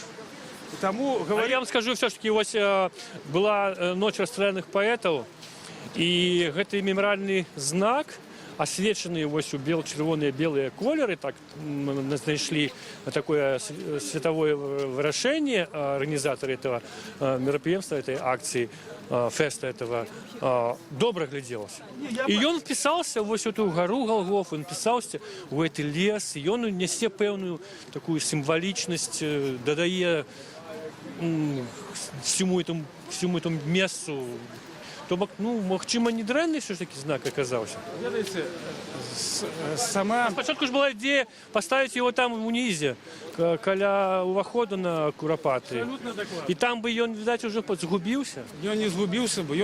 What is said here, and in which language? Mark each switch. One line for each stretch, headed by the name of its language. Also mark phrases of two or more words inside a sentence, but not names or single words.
Belarusian: Таму А я вам скажу,
Russian: все ж таки,
Belarusian: вось была ноч расстраляных паэтаў, і гэты мемарыяльны знак, освечены вось у чырвоныя белыя колеры, так мы знайшлі такое световое вырашэнне
Russian: организаторы этого мероприятия, этой акции, феста этого,
Belarusian: добра глядзелася. І ён впісаўся вось у ту гару Голгофу, ён впісаўся у гэты лес, і ён нясе пэўную такую сімвалічнасць, дадае
Russian: всему этому
Belarusian: месцу. То бок, ну, магчыма, не дрэнны
Russian: все ж таки
Belarusian: знак оказаўся. ведаеце, сама... Спачатку ж была ідея паставіць его там унізе, каля уваходу на Курапаты. Абсолютно дакладна. І там бы ён, відаць, уже згубіўся. Ён не згубіўся бы.